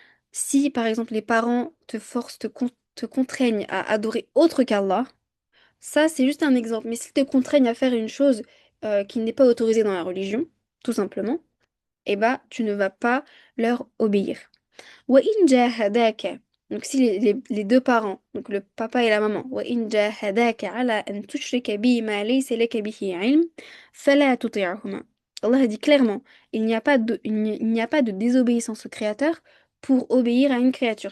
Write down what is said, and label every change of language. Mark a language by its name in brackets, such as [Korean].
[French] Si par exemple les parents te forcent, te contraignent à adorer autre qu'Allah, ça c'est juste un exemple. Mais s'ils te contraignent à faire une chose qui n'est pas autorisée dans la religion, tout simplement, eh ben, tu ne vas pas leur obéir. [Arabic] وَإِنْ جَاهَدَاكَ. [French] Donc si les deux parents, donc le papa et la maman, [Arabic] وَإِنْ جَاهَدَاكَ عَلَى أَنْ تُشْرِكَ بِي مَا لَيْسَ لَكَ بِهِ عِلْمٍ فَلَا تُطِعْهُمَا. [French] Allah dit clairement, il n'y a pas de désobéissance au Créateur pour obéir à une créature.